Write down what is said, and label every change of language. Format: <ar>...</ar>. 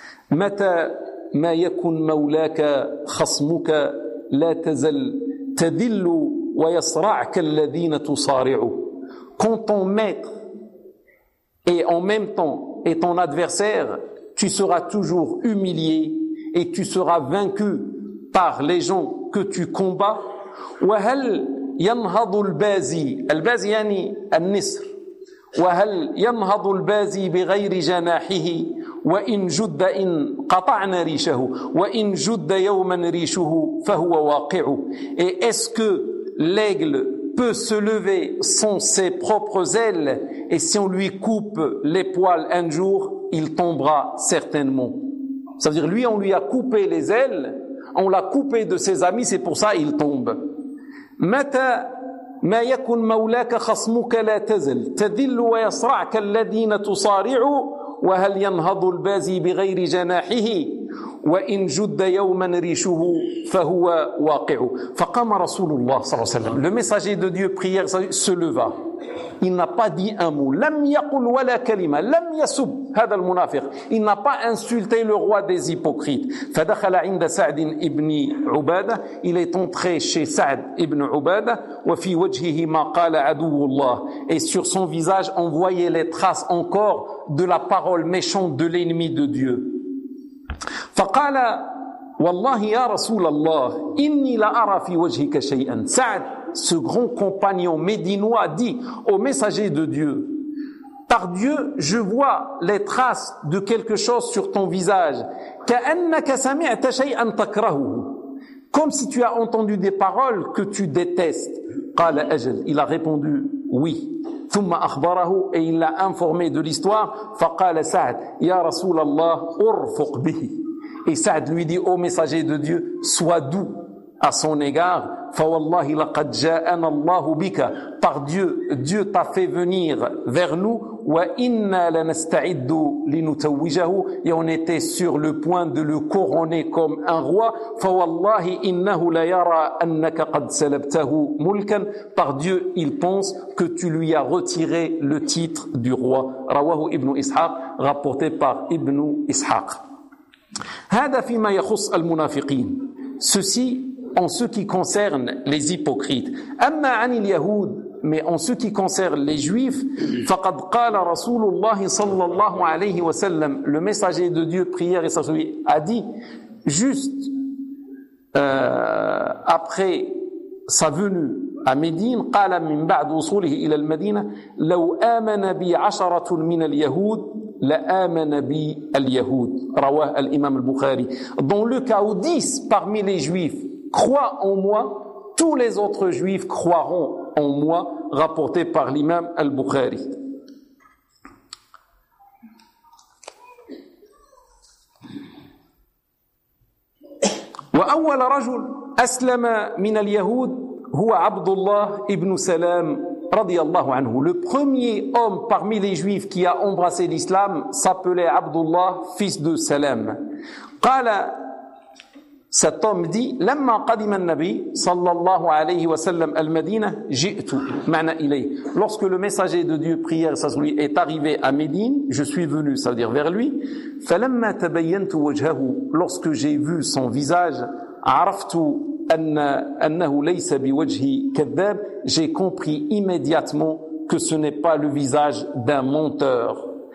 <ar>متى ما يكون مولاك خصمك لا تزل تذل ويصرع كالذين تصارعوا,</ar> <fr>quand ton maître et en même temps est ton adversaire, tu seras toujours humilié et tu seras vaincu par les gens que tu combats.</fr> <ar>وهل ينهض البازي, البازي يعني النسر, وهل ينهض البازي بغير جناحه وإن جد إن قطعنا ريشه وإن جد يوما ريشه فهو واقع.</ar> <fr>Et est-ce que l'aigle peut se lever sans ses propres ailes, et si on lui coupe les poils un jour, il tombera certainement. Ça veut dire, lui, on lui a coupé les ailes, on l'a coupé de ses amis, c'est pour ça il tombe.</fr> <ar>متى ما يكون مولاك خصمك لا تزل تذل ويصرع كالذين تصارعوا وهل ينهض البازي بغير جناحه وإن جد يوما ريشه فهو واقع. فقام رسول الله صلى الله عليه وسلم.</ar> <fr>Le messager de Dieu prière se leva. Il n'a pas dit un mot.</fr> <ar>لم يقل ولا كلمة. لم يسب هذا المنافق.</ar> <fr>Il n'a pas insulté le roi des hypocrites.</fr> <ar>فدخل عند سعد ابن عبادة.</ar> <fr>Il est entré chez سعد ابن عبادة.</fr> <ar>وفي وجهه ما قال عدو الله.</ar> <fr>Et sur son visage, on voyait les traces encore de la parole méchante de l'ennemi de Dieu.</fr> <ar>فقال والله يا رسول الله إني لا أرى في وجهك شيئا.</ar> <fr>سعد, ce grand compagnon médinois, dit au messager de Dieu, par Dieu, je vois les traces de quelque chose sur ton visage.</fr> <ar>كأنك سمعت شيئا تكرهه,</ar> <fr>comme si tu as entendu des paroles que tu détestes.</fr> <ar>قال أجل,</ar> <fr>il a répondu oui.</fr> <ar>ثم أخبره,</ar> <fr>et il l'a informé de l'histoire.</fr> <ar>فقال سعد يا رسول الله أرفق به.</ar> <fr>Et Saad lui dit, ô messager de Dieu, sois doux à son égard.</fr> <ar>فَوَاللَّهِ لَقَدْ جَاءَنَ اللَّهُ بِكَ.</ar> <fr>Par Dieu, Dieu t'a fait venir vers nous.</fr> <ar>وَإِنَّا لَنَسْتَعِدُّ لِنُتَوِّجَهُ.</ar> <fr>Et on était sur le point de le couronner comme un roi.</fr> <ar>فَوَاللَّهِ إِنَّهُ لَيَرَى أَنَّكَ قَدْ سَلَبْتَهُ مُلْكًا.</ar> <fr>Par Dieu, il pense que tu lui as retiré le titre du roi.</fr> <ar>رواه ابن إسحاق,</ar> <fr>rapporté par</fr> <ar>ابن إسحاق. هذا فيما يخص المنافقين.</ar> <fr>Ceci en ce qui concerne les hypocrites.</fr> <ar>أما عن اليهود,</ar> <fr>mais en ce qui concerne les juifs,</fr> <ar>فقد قال رسول الله صلى الله عليه وسلم,</ar> <fr>le messager de Dieu prière et sa a dit, juste après sa venue à Médine,</fr> <ar>قال من بعد وصوله إلى المدينة, لو آمن بي عشرة من اليهود لآمن بي اليهود, رواه الإمام البخاري.</ar> <fr>Dans le cas où 10 parmi les juifs croient en moi, tous les autres juifs croiront en moi, rapporté par l'imam al-Bukhari.</fr> <ar>وأول رجل أسلم من اليهود هو عبد الله ابن سلام رضي الله عنه.</ar> <fr>Le premier homme parmi les juifs qui a embrassé l'islam s'appelait Abdullah, fils de Salam.</fr> <ar>قال,</ar> <fr>cet homme dit,</fr> <ar>لما قدم النبي صلى الله عليه وسلم المدينة جئت معنى إليه.</ar> <fr>Lorsque le messager de Dieu prière ça lui est arrivé à Médine, je suis venu, ça veut dire vers lui.</fr> <ar>فلما تبينت وجهه,</ar> <fr>lorsque j'ai vu son visage,</fr> <ar>عرفت أنه ليس بوجهي كذاب,</ar> <fr>j'ai compris immédiatement que ce n'est pas le visage d'un menteur.</fr>